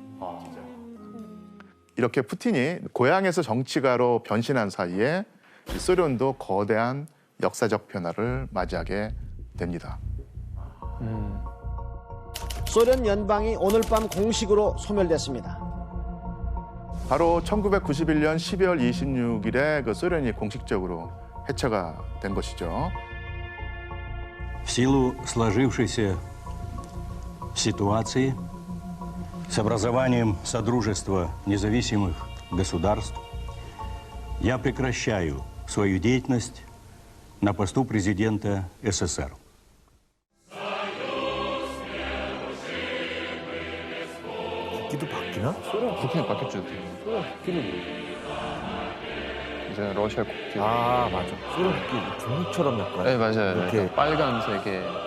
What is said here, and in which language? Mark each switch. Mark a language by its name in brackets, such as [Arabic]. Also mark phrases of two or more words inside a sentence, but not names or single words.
[Korean] 이렇게 푸틴이 고향에서 정치가로 변신한 사이에 소련도 거대한 역사적 변화를 맞이하게 됩니다. 소련 연방이 오늘 밤 공식으로 소멸됐습니다. 바로 1991년 12월 26일에 그 소련이 공식적으로 해체가 된 것이죠. [Russian] В силу сложившейся ситуации с образованием Содружества независимых государств я прекращаю свою деятельность на посту президента СССР. [Korean] 국기도 바뀌나? 소련 국기는 바뀌었죠. 소련 국기는 이제 러시아 국기. 아 맞아. 소련 국기 종이처럼 약간. 네 맞아요. 이렇게. 이렇게 빨간색의